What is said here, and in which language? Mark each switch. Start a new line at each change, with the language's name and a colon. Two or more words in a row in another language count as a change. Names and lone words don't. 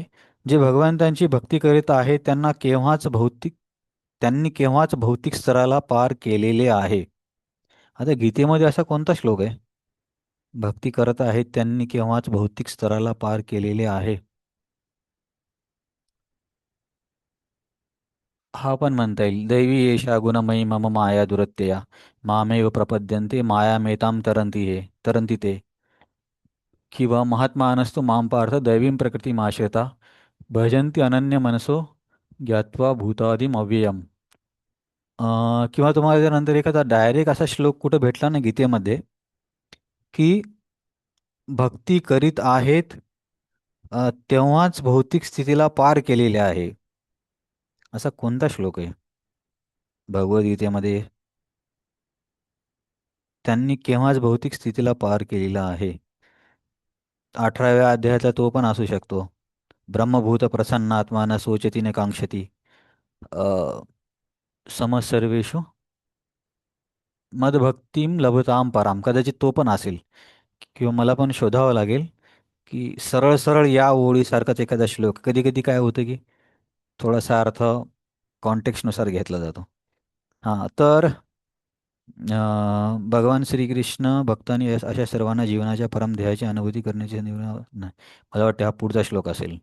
Marathi: जे भगवंतांची भक्ती करीत आहेत त्यांनी केव्हाच भौतिक स्तराला पार केलेले आहे. आता गीतेमध्ये असा कोणता श्लोक आहे, भक्ती करत आहेत त्यांनी केव्हाच भौतिक स्तराला पार केलेले आहे? हा पण म्हणता येईल.
Sanskrit: दैवी एषा गुणमयी मम माया दुरत्यया मामेव प्रपद्यन्ते मायामेतां तरंती ते, किंवा महात्मानस्तु मां पार्थ दैवीं प्रकृतिमाश्रिता भजन्ति अनन्य मनसो ज्ञात्वा भूतादिम अव्ययम.
Marathi: किंवा तुम्हाला त्यानंतर एखादा डायरेक्ट असा श्लोक कुठं भेटला ना गीतेमध्ये, की भक्ती करीत आहेत तेव्हाच भौतिक स्थितीला पार केलेले आहे, असा कोणता श्लोक आहे भगवद्गीतेमध्ये? त्यांनी केव्हाच भौतिक स्थितीला पार केलेला आहे. 18व्या अध्यायातला तो पण असू शकतो.
Sanskrit: ब्रह्मभूत प्रसन्नात्मा न शोचती न कांक्षती अ, समसर्वेषु मदभक्तीम लभताम पराम,
Marathi: कदाचित तो पण असेल. किंवा मला पण शोधावं लागेल की सरळ सरळ या ओळीसारखाच एखादा श्लोक. कधी कधी काय होतं की थोडासा अर्थ कॉन्टेक्स्टनुसार घेतला जातो. हां, तर भगवान श्रीकृष्ण भक्तांनी अशा सर्वांना जीवनाच्या परम ध्येयाची अनुभूती करण्याची नाही, मला वाटतं हा पुढचा श्लोक असेल.